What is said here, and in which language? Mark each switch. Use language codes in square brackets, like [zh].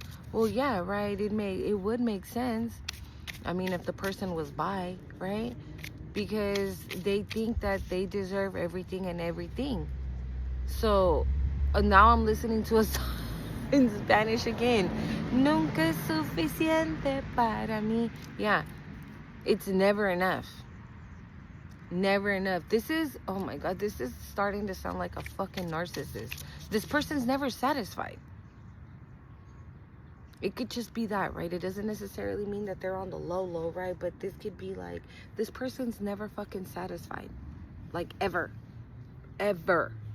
[en] Well, yeah, right. It would make sense. I mean, if the person was bi, right? Because they think that they deserve everything and everything. So now I'm listening to a song in Spanish again. [es] Nunca es suficiente para mí. [en] Yeah, it's never enough. Never enough. This is, oh my God, this is starting to sound like a fucking narcissist. This person's never satisfied. It could just be that, right? It doesn't necessarily mean that they're on the low, right? But this could be like, this person's never fucking satisfied. Like, ever. Ever.